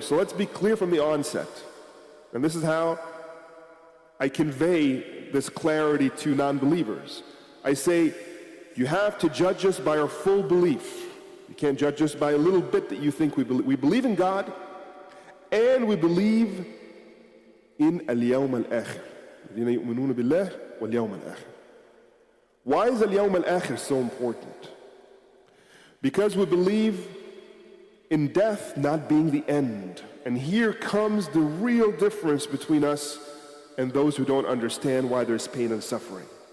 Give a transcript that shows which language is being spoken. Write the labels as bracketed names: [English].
[English] So let's be clear from the onset. And this is how I convey this clarity to non-believers. I say, you have to judge us by our full belief. You can't judge us by a little bit that you think we believe. We believe in God, and we believe in al-yawm al-akhir. [Arabic] الذين يؤمنون بالله واليوم الآخر. [English] Why is al-yawm al-akhir so important? Because we believe in death not being the end. And here comes the real difference between us and those who don't understand why there's pain and suffering.